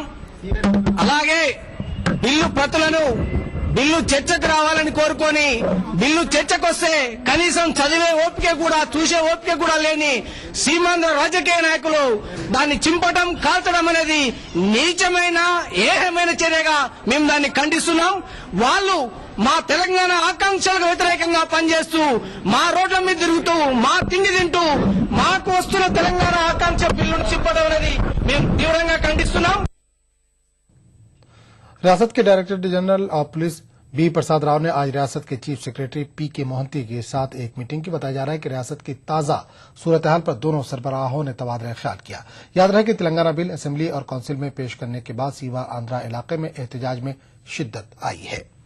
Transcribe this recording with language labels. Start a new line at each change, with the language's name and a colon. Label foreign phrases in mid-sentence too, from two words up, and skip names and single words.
Telugu: అలాగే బిల్లు చర్చకు రావాలని కోరుకొని బిల్లు చర్చకొస్తే కనీసం చదివే ఓపిక కూడా చూసే ఓపిక కూడా లేని సీమాంధ్ర రాజకీయ నాయకులు దాన్ని చింపడం కాల్చడం అనేది నీచమైన ఏహమైన చర్యగా మేము దాన్ని ఖండిస్తున్నాం। వాళ్ళు మా తెలంగాణ ఆకాంక్షలకు వ్యతిరేకంగా పనిచేస్తూ మా రోడ్ల మీద తిరుగుతూ మా తిండి తింటూ మాకు వస్తున్న తెలంగాణ ఆకాంక్ష బిల్లును చింపడం అనేది మేము తీవ్రంగా ఖండిస్తున్నాం।
Urdu: ریاست کے
English: Director General of Police
Urdu: بی پرساد راؤ نے آج ریاست کے
English: chief secretary
Urdu: پی کے موہنتی کے ساتھ ایک میٹنگ کی۔ بتایا جا رہا ہے کہ ریاست کی تازہ صورتحال پر دونوں سربراہوں نے تبادلہ خیال کیا۔ یاد رہے کہ تلنگانہ بل اسمبلی اور کونسل میں پیش کرنے کے بعد سیما آندھرا علاقے میں احتجاج میں شدت آئی ہے۔